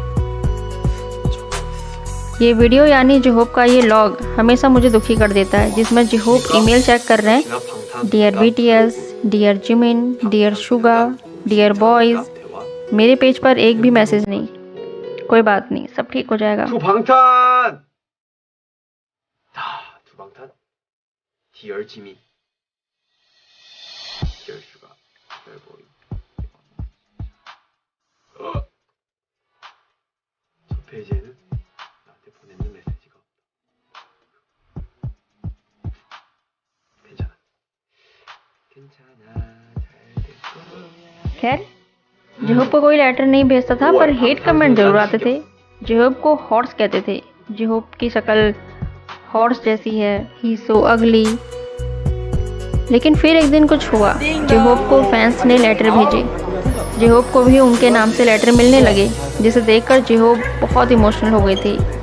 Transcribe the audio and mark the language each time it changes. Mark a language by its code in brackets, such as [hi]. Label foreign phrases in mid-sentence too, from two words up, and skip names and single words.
[hi] ये वीडियो यानी जे-होप का ये लॉग हमेशा मुझे दुखी कर देता है, जिसमें जे-होप ईमेल चेक कर रहे हैं, डियर BTS, डियर जिमिन, डियर सुगा, [en] dear boys. [hi] मेरे पेज पर एक भी मैसेज नहीं। कोई बात नहीं, सब ठीक हो जाएगा। [ko] 두방탄. 두방탄. 디얼 지민. 디얼 슈가. [en] dear boy. [ko] 첫 페이지에는 나한테 보내는 메시지가 없다. 괜찮아. 괜찮아. 잘 될 거야. [hi] खैर, जेहोप को कोई लेटर नहीं भेजता था, पर [en] hate comment [hi] जरूर आते थे। जेहोप को हॉर्स कहते थे। जेहोप की शक्ल हॉर्स जैसी है, [en] he so ugly. [hi] लेकिन फिर एक दिन कुछ हुआ। जेहोप को फैंस ने लेटर भेजे। जेहोप को भी उनके नाम से लेटर मिलने लगे, जिसे देखकर जेहोप बहुत इमोशनल हो गई थी।